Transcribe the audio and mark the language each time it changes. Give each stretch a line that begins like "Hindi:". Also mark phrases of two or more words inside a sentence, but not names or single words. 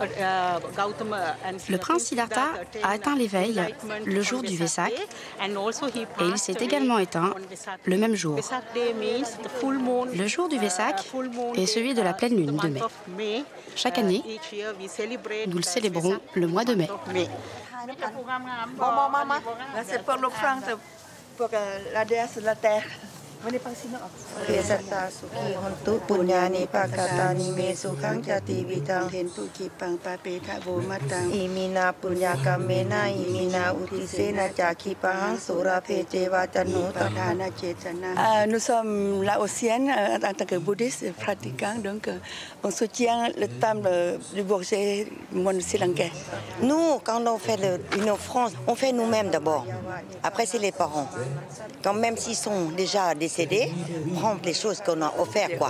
French: Le prince Siddhartha a atteint l'éveil le jour du Vesak et il s'est également éteint le même jour. Le jour du Vesak est celui de la pleine lune de mai. Chaque année, nous le célébrons le mois de mai. C'est pour l'offrande pour la déesse de la terre.
Pali: Vesata Suki Hontu Punyani Pakatani Me Sukhang Jati Vitang Hentu Kipang Papeka Vomatang Imina Punyaka Mena Imina Utisena Jakipang Sura Pete Vatanu Tadhana Chetana.
French: Nous sommes laotiennes en tant que bouddhistes pratiquants, donc on soutient le temple du Bourget du monde sri-lankais. Nous, quand on fait une offrande, on fait nous-mêmes d'abord. Après, c'est les parents. Quand même s'ils sont déjà décédés, prendre les choses qu'on a offertes, quoi.